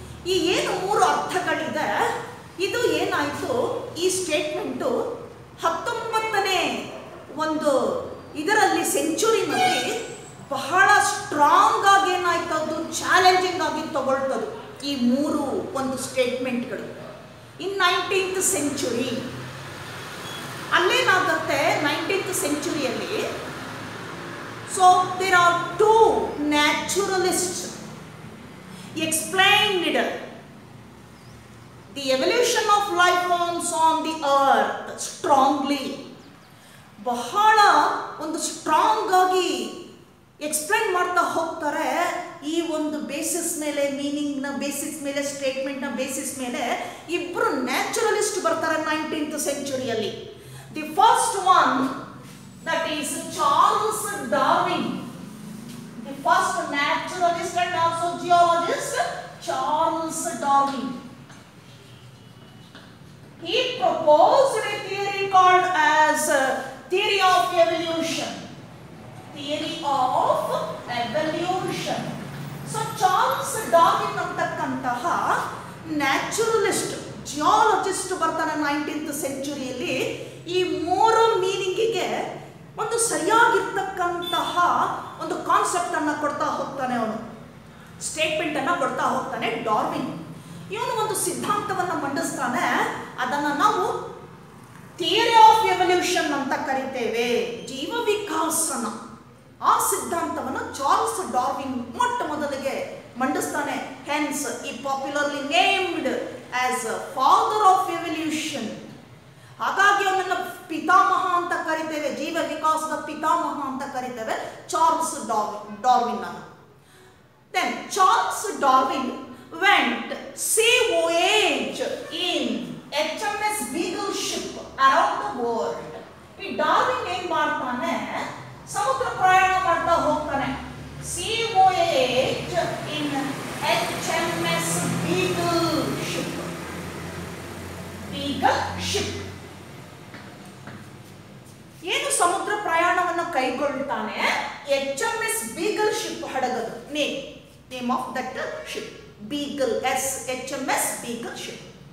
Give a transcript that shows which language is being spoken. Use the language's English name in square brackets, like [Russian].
[Kannada] ಈ ಏನು 3 ಅರ್ಥಗಳಿದೆ, ಇದು ಏನಾಯಿತು, ಈ ಸ್ಟೇಟ್ಮೆಂಟು 19ನೇ ಒಂದು ಇದರಲ್ಲಿ ಸೆಂಚುರಿನಲ್ಲಿ ಬಹಳ ಸ್ಟ್ರಾಂಗ್ ಆಗಿ ಏನಾಯ್ತು, ಅದು ಚಾಲೆಂಜಿಂಗ್ ಆಗಿ ತಗೊಳ್ತದು ಈ 3 ಒಂದು ಸ್ಟೇಟ್ಮೆಂಟ್ಗಳು. [English] in 19th century [Kannada] ಅಲ್ಲೇನಾಗುತ್ತೆ, [English] 19th centuryಯಲ್ಲಿ so there are 2 naturalists explained the evolution of life forms on the earth strongly. [Kannada] ಬಹಳ ಒಂದು ಸ್ಟ್ರಾಂಗ್ ಆಗಿ ಎಕ್ಸ್ಪ್ಲೈನ್ ಮಾಡ್ತಾ ಹೋಗ್ತಾರೆ. ಈ ಒಂದು ಬೇಸಿಸ್ ಮೇಲೆ, ಮೀನಿಂಗ್ನ ಬೇಸಿಸ್ ಮೇಲೆ, ಸ್ಟೇಟ್ಮೆಂಟ್ನ ಬೇಸಿಸ್ ಮೇಲೆ ಇಬ್ಬರು ನ್ಯಾಚುರಲಿಸ್ಟ್ ಬರ್ತಾರೆ 19th centuryಯಲ್ಲಿ. [English] The first one, that is Charles Darwin. The first naturalist and also geologist, Charles Darwin. He proposed a theory called as theory of evolution. Theory of evolution. So Charles Darwin [Kannada] ಅಂತಾkanತಹ naturalist, geologist ಬರ್ತಾನೆ 19th centuryಯಲ್ಲಿ. ಈ 3 ಮೀನಿಂಗಿಗೆ ಒಂದು ಸರಿಯಾಗಿರ್ತಕ್ಕಂತಹ ಒಂದು concept ಅನ್ನ ಕೊಡ್ತಾ ಹೋಗ್ತಾನೆ, ಅವನು statement ಅನ್ನ ಕೊಡ್ತಾ ಹೋಗ್ತಾನೆ ಡಾರ್ವಿನ್. ಇವನು ಒಂದು ಸಿದ್ಧಾಂತವನ್ನು ಮಂಡಿಸ್ತಾನೆ, ಅದನ್ನ ನಾವು [English] theory of evolution [Kannada] ಅಂತ ಕರಿತೇವೆ, ಜೀವ ವಿಕಾಸನ. ಆ ಸಿದ್ಧಾಂತವನ್ನು ಚಾರ್ಲ್ಸ್ ಡಾರ್ವಿನ್ ಮೊಟ್ಟ ಮೊದಲಿಗೆ ಮಂಡಿಸ್ತಾನೆ. [English] Hence he popularly named as father of evolution. [Kannada] ಹಾಗಾಗಿ ಅವನನ್ನ ಪಿತಾಮಹ ಅಂತ ಕರಿತೇವೆ, ಜೀವ ವಿಕಾಸದ ಪಿತಾಮಹ ಅಂತ ಕರಿತೇವೆ ಚಾರ್ಲ್ಸ್ ಡಾರ್ವಿನ್ ಅನ್ನು. [English] Then Charles Darwin went sea voyage in HMS Beagle ship around the world. [Kannada] ಈ ಡಾರ್ವಿನ್ ಏನ್ ಮಾಡ್ತಾನೆ, ಸಮುದ್ರ ಪ್ರಯಾಣ ಮಾಡ್ತಾ ಹೋಗ್ತಾನೆ. [English] sea voyage in HMS Beagle ship. [Kannada] Beagle ship ಏನು ಸಮುದ್ರ ಪ್ರಯಾಣವನ್ನು ಕೈಗೊಳ್ತಾನೆ. [English] HMS Beagle ship [Kannada] ಹಡಗದು [English] Name of that ship, Beagle, HMS Beagle ship.